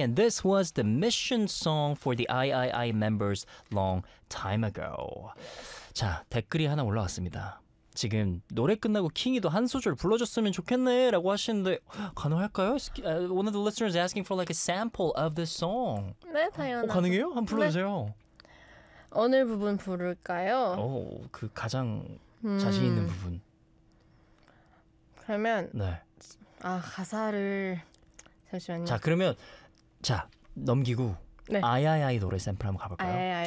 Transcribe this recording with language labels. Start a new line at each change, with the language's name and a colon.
English: And this was the mission song for the III members long time ago.
Korean: 자, 댓글이 하나 올라왔습니다. 지금 노래 끝나고 킹이도 한 소절 불러줬으면 좋겠네 라고 하시는데 가능할까요?
English: One of the listeners is asking for like a sample of this song.
Korean: 네, 당연하죠. 가능해요? 한번 불러주세요. 네. 어느 부분 부를까요? 오, 그 가장 자신 있는 부분. 그러면 네. 아, 가사를 잠시만요. 자, 그러면 자, 넘기고 네. 아야야이 노래 샘플 한번 가 볼까요?